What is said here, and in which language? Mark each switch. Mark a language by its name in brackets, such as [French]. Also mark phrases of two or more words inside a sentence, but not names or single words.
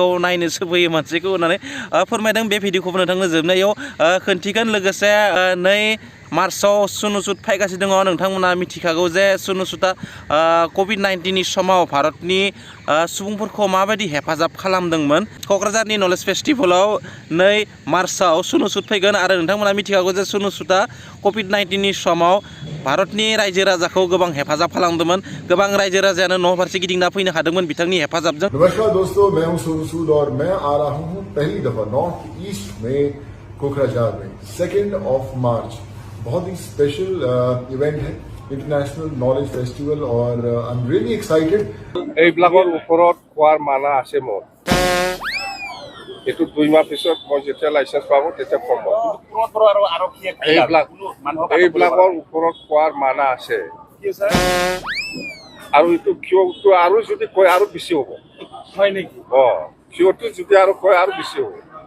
[Bodo] नायनो सोफैयो मानसिखौ होननानै फोरमायदों बे भिडिअखौबो नोंथांनो जोबनायाव खोन्थिगोन लोगोसे 2 मार्चआव सुनुसुद फैगासिनो दङ नोंथांमोना मिथिखागौ जे सुनुसुदा कभिड-19 समाव भारतनि सुबुंफोरखौ माबायदि हेफाजाब खालामदोंमोन क'क्राझारनि नलेज फेस्टिभेलाव 2 मार्चआव सुनुसुद फैगोन आरो नोंथांमोना मिथिखागौ जे सुनुसुदा कभिड-19 समाव भारतनि रायजो राजाखौ गोबां हेफाजाब खालामदोंमोन गोबां रायजो राजायानो न' फारसे गिदिंना फैनो हादोंमन बिथांनि हेफाजाबजों [Hindi] नमस्कार दोस्तों मैं हूं सुनुसुद और मैं आ रहा हूं पहली दफा नॉर्थ ईस्ट में कोकराझार में 2 मार्च बहुत ही [English] special event [Hindi] है इंटरनेशनल नॉलेज फेस्टिवल और [English] I am really excited [Assamese] এইবিলাকৰ ওপৰত খোৱাৰ মানা আছে মোৰ এইটো 2 মাহ পিছত মই যেতিয়া লাইসেন্স পাব তেতিয়া কম এইবিলাকৰ ওপৰত খোৱাৰ মানা আছে আৰু এইটো কিয়টো আৰু যদি কয় আৰু বেছি হ'ব হয় নেকি কিয়টো যদি আৰু কয় আৰু বেছি হ'ব